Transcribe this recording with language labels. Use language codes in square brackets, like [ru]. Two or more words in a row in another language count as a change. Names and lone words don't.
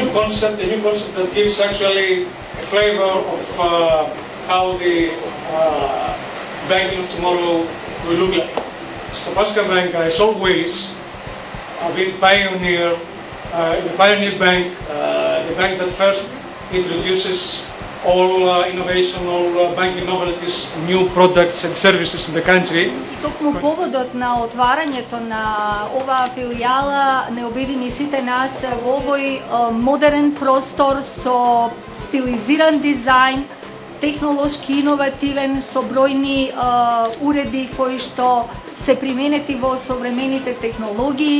[en] concept, a new concept that gives actually a flavor of how the banking of tomorrow will look like. Stopaska Bank has always been pioneer, the pioneer bank, the bank that first introduces all innovation, all banking novelties, new products and services in the country. [mk] Токму поводот на отварањето на оваа филијала не обедини сите нас во овој модерен простор со стилизиран дизајн, технолошки иновативен, со бројни уреди кои што се применети во современите технологии.